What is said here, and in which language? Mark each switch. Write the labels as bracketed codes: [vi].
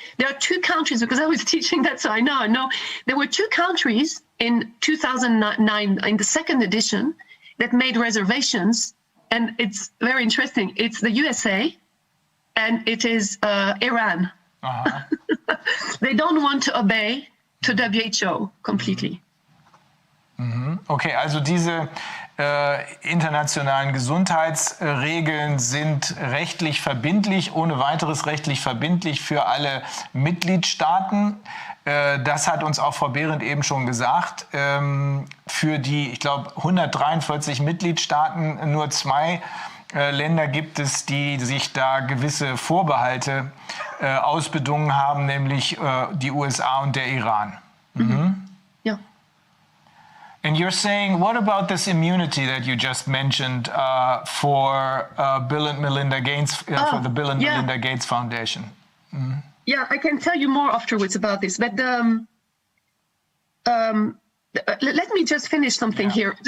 [en] There are two countries, because I was teaching that, so I know. There were two countries in 2009, in the second edition, that made reservations, and it's very interesting. It's the USA, and it is Iran. They don't want to obey to WHO completely. [de] Okay, also diese internationalen Gesundheitsregeln sind rechtlich verbindlich, ohne weiteres rechtlich verbindlich für alle Mitgliedstaaten. Das hat uns auch Frau Behrendt eben schon gesagt. Für die, ich glaube, 143 Mitgliedstaaten, nur 2 Länder gibt es, die sich da gewisse Vorbehalte ausbedungen haben, nämlich die USA und der Iran. [en] Yeah. And you're saying, what about this immunity that you just mentioned for Bill and Melinda Gates, for the Bill and Melinda Gates Foundation? Yeah, I can tell you more afterwards about this, but let me just finish something here.